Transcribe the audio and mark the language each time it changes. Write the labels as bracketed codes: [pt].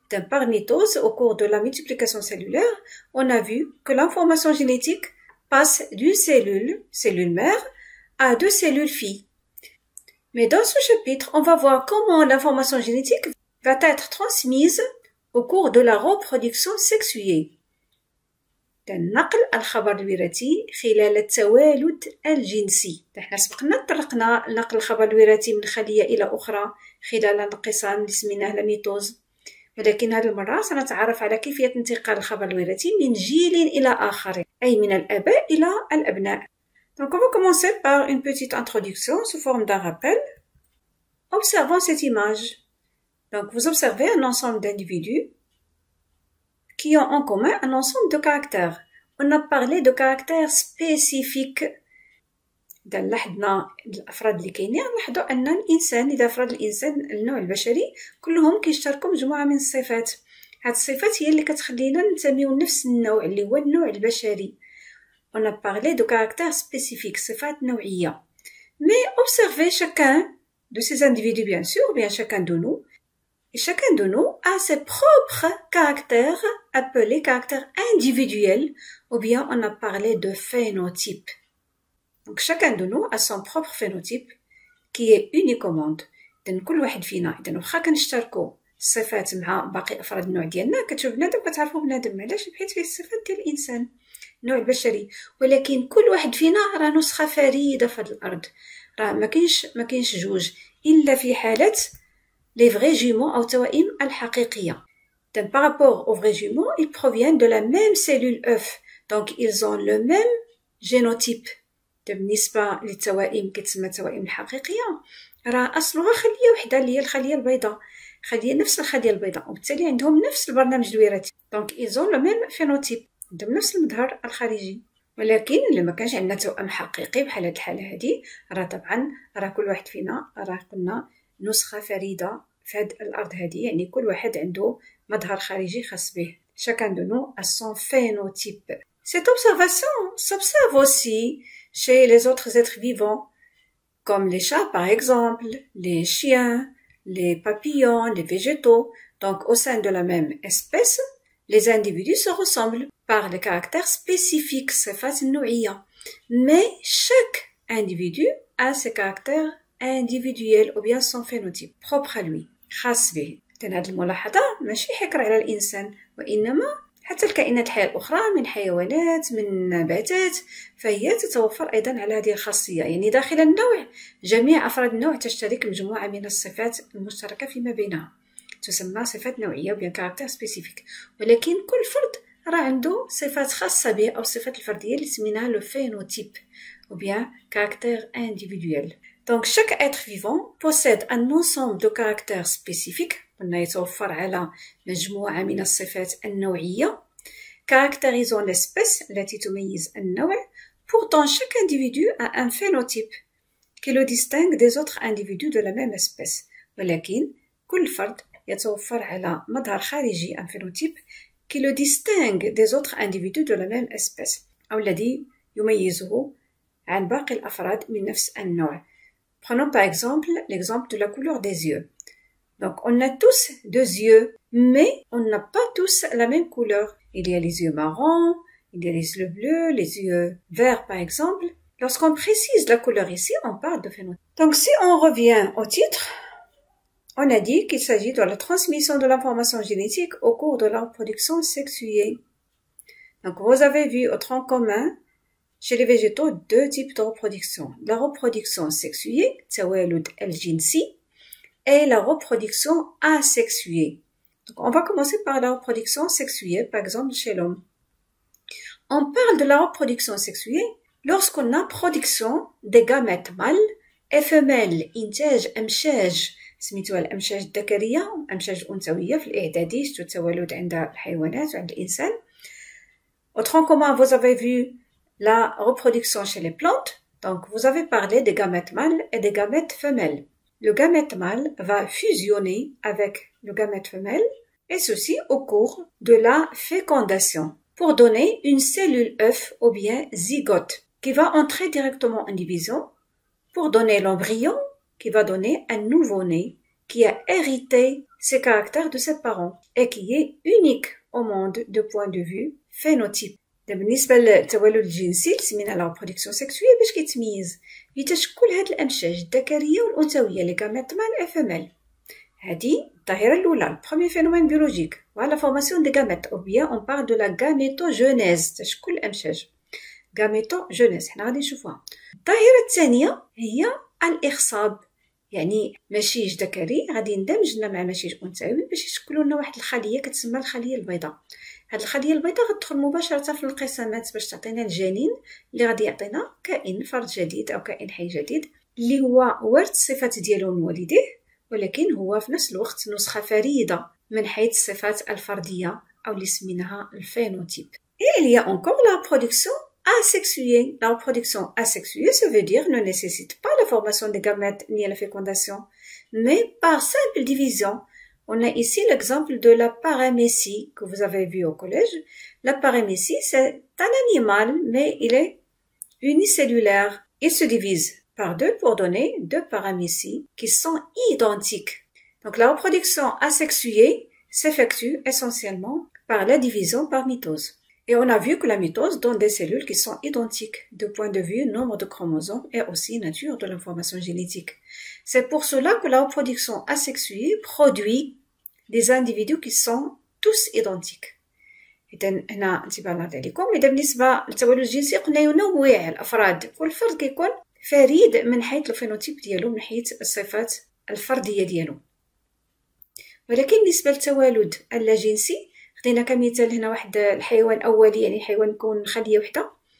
[fr] Par mitose, au cours de la multiplication cellulaire, on a vu que l'information génétique passe d'une cellule mère, à deux cellules filles. Mais dans ce chapitre, on va voir comment l'information génétique va être transmise au cours de la reproduction sexuée. [ar] نقل الخبر الوراثي خلال التوالد الجنسي. نحن سبقنا طرقنا نقل الخبر الوراثي من خلية إلى أخرى خلال الانقسام اللي سميناه الميتوز. ولكن هذه المرة سنتعرف على كيفية انتقال الخبر الوراثي من جيل إلى آخر، أي من الآباء إلى الأبناء. [fr] Donc on va commencer par une petite introduction sous forme d'un rappel. Observons cette image. Donc vous observez un ensemble d'individus qui ont en commun un ensemble de caractères. On a parlé de caractères spécifiques. [ar] إذا لاحظنا الأفراد اللي كاينين نلاحظوا أن الإنسان إذا أفراد الإنسان النوع البشري كلهم كيشتركوا مجموعة من الصفات. هاد الصفات هي اللي كتخلينا نسميو نفس النوع اللي هو النوع البشري. [fr] On a parlé de caractères spécifiques, [ar] صفات نوعية. [fr] Mais observez chacun de ces individus bien sûr, ou bien chacun de nous. Et chacun de nous a ses propres caractères appelés caractères individuels, ou bien on a parlé de phénotype. Donc chacun de nous a son propre phénotype qui est unique au monde. [ar] إذن كل واحد فينا إذن واخا كنشتركوا الصفات مع باقي أفراد النوع ديالنا كتشوف بنادم كتعرفوا بنادم علاش بحيث فيه الصفات ديال الإنسان النوع البشري، ولكن كل واحد فينا راه نسخة فريدة في هذه الأرض، راه ما كاينش جوج إلا في حالة [fr] les vrais jumeaux [ar] أو توائم الحقيقية. [fr] Donc par rapport aux vrais jumeaux, ils proviennent de la même cellule œuf, donc ils ont le même génotype. [ar] بالنسبة للتوائم كتسمى التوائم الحقيقية راه أصلها خلية وحدة اللي هي الخلية البيضاء، خلية نفس الخلية البيضاء، وبالتالي عندهم نفس البرنامج الوراثي. دونك [fr] ils ont le même phénotype، [ar] عندهم نفس المظهر الخارجي. ولكن لما كانش عندنا توأم حقيقي بحال هاد الحالة هادي راه طبعا راه كل واحد فينا راه قلنا نسخة فريدة في هاد الأرض هادي، يعني كل واحد عنده مظهر خارجي خاص به. [fr] Chacun de nous a son phénotype. Cette observation s'observe aussi chez les autres êtres vivants, comme les chats par exemple, les chiens, les papillons, les végétaux. Donc au sein de la même espèce, les individus se ressemblent par les caractères spécifiques, [ar] صفات النوعية. [fr] Mais chaque individu a ses caractères individuels ou bien son phénotype propre à lui [ar] خاص به. هذه الملاحظة ماشي حكر على الإنسان، وإنما حتى الكائنات الحية الأخرى من حيوانات من نباتات فهي تتوفر أيضا على هذه الخاصية، يعني داخل النوع جميع أفراد النوع تشترك مجموعة من الصفات المشتركة فيما بينها تسمى صفات نوعية بين [fr] كاركتير سبيسيفيك، [ar] ولكن كل فرد راه عنده صفات خاصة به أو الصفات الفردية اللي سميناها لو [fr] phénotype ou bien caractère individuel. Donc chaque être vivant possède un ensemble de caractères spécifiques [ar] قلنا يتوفر على مجموعة من الصفات النوعية [fr] caractérisant l'espèce [ar] التي تميز النوع. [fr] Pourtant chaque individu a un phénotype qui le distingue des autres individus de la même espèce. [ar] ولكن كل فرد يتوفر على مظهر خارجي [fr] un phénotype qui le distingue des autres individus de la même espèce [ar] أو الذي يميزه عن باقي الأفراد من نفس النوع. [fr] Prenons par exemple l'exemple de la couleur des yeux. Donc on a tous deux yeux, mais on n'a pas tous la même couleur. Il y a les yeux marrons, il y a les yeux bleus, les yeux verts par exemple. Lorsqu'on précise la couleur ici, on parle de phénotype. Donc si on revient au titre, on a dit qu'il s'agit de la transmission de l'information génétique au cours de la reproduction sexuée. Donc vous avez vu au tronc commun Chez les végétaux, deux types de reproduction. La reproduction sexuée, [ar] التوالد الجنسي, [fr] et la reproduction asexuée. Donc, on va commencer par la reproduction sexuée, par exemple chez l'homme. On parle de la reproduction sexuée lorsqu'on a production des gamètes mâles et femelles, [ar] إنتاج أمشاج سميتوها الأمشاج الذكرية والأمشاج الأنثوية في الإعدادي شتو التوالد عند الحيوانات وعند الإنسان. [fr] Autrement comment vous avez vu la reproduction chez les plantes. Donc, vous avez parlé des gamètes mâles et des gamètes femelles. Le gamète mâle va fusionner avec le gamète femelle, et ceci au cours de la fécondation, pour donner une cellule œuf ou bien zygote, qui va entrer directement en division, pour donner l'embryon, qui va donner un nouveau-né, qui a hérité ses caractères de ses parents, et qui est unique au monde de point de vue phénotype. [ar] بالنسبة للتولد الجنسي سمينا [fr] لا ريبرودكسيون سيكسويل [ar] باش كيتميز بتشكل هاد الأمشاج الذكرية والأنثوية لي [fr] gamètes mâles et femelles. [ar] هادي الظاهرة الأولى [fr] البروميير فينومين بيولوجيك ولا فورماسيون دي gamètes أو بيان أون بار دو لا gamétogenèse [ar] تشكل الأمشاج gamétogenèse حنا غادي نشوفوها. الظاهرة الثانية هي الإخصاب، يعني مشيج ذكري غادي يندمج لنا مع مشيج أنثوي باش يشكلوا لنا واحد الخلية كتسمى الخلية البيضاء. هاد الخلية البيضاء غتدخل مباشرة في الانقسامات باش تعطينا الجنين اللي غادي يعطينا كائن فرد جديد أو كائن حي جديد اللي هو ورث الصفات ديالو من والديه، ولكن هو في نفس الوقت نسخة فريدة من حيث الصفات الفردية أو اللي سميناها الفينوتيب. [fr] Et il y a encore la reproduction asexuée. La reproduction asexuée, ça veut dire ne nécessite pas la formation des gamètes ni la fécondation, mais par simple division. On a ici l'exemple de la paramécie que vous avez vu au collège. La paramécie, c'est un animal, mais il est unicellulaire. Il se divise par deux pour donner deux paramécies qui sont identiques. Donc la reproduction asexuée s'effectue essentiellement par la division par mitose. Et on a vu que la mitose donne des cellules qui sont identiques du point de vue nombre de chromosomes et aussi nature de l'information génétique. C'est pour cela que la reproduction asexuée produit des individus qui sont tous identiques. [ar] إذن هنا انتباه نعطي لكم. إذا بالنسبة للتولد الجنسي قلنا ينوع الأفراد، كل فرد كيكون فريد من حيث الفينوتيب ديالو، من حيث الصفات الفردية ديالو. ولكن بالنسبة للتولد اللاجنسي خدينا كمثال هنا واحد الحيوان أولي، يعني حيوان مكون من خلية وحدة.